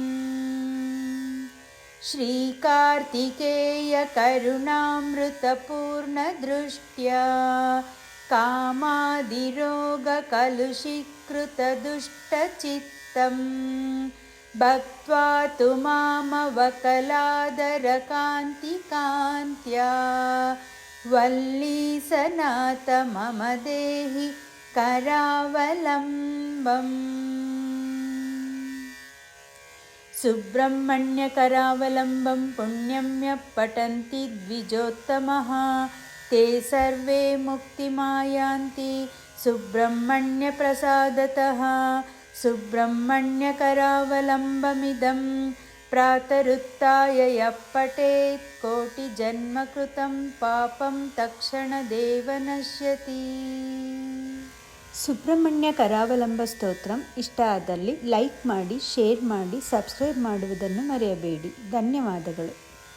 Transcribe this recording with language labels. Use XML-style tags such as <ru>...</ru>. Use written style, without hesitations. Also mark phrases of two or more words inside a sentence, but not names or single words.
<sa>ಶ್ರೀಕಾರ್ತಿಕೇಯ ಕರುಣಾಮೃತ ಪೂರ್ಣ ದೃಷ್ಟ್ಯಾ, ಕಾಮಾದಿರೋಗ ಕಲುಷೀಕೃತ ದುಷ್ಟಚಿತ್ತಂ, ಭಕ್ತ್ವಾ ತು ಮಾಮವಕಲಾದರ ಕಾಂತಿ ಕಾಂತ್ಯಾ, ವಲ್ಲೀಸನಾಥ ಮಮ ದೇಹಿ ಕರಾವಲಂಬಂ. ಸುಬ್ರಹ್ಮಣ್ಯ ಕರಾವಲಂಬಂ ಪುಣ್ಯಂ ಯಃ ಪಠಂತಿ ದ್ವಿಜೋತ್ತಮಃ, ತೇ ಸರ್ವೇ ಮುಕ್ತಿಮಾಯಾಂತಿ ಸುಬ್ರಹ್ಮಣ್ಯ ಪ್ರಸಾದತಃ. ಸುಬ್ರಹ್ಮಣ್ಯ ಕರಾವಲಂಬಮಿದಂ ಪ್ರಾತರುತ್ಥಾಯ ಯಃ ಪಠೇತ್, ಕೋಟಿ ಜನ್ಮ ಕೃತಂ ಪಾಪಂ ತಕ್ಷಣದೇವ ನಶ್ಯತಿ.</sa> <kn>ಸುಬ್ರಹ್ಮಣ್ಯ ಕರಾವಲಂಬ ಸ್ತೋತ್ರಂ ಇಷ್ಟ ಆದಲ್ಲಿ ಲೈಕ್ ಮಾಡಿ, ಶೇರ್ ಮಾಡಿ, ಸಬ್ಸ್ಕ್ರೈಬ್ ಮಾಡುವುದನ್ನು ಮರೆಯಬೇಡಿ. ಧನ್ಯವಾದಗಳು.</kn>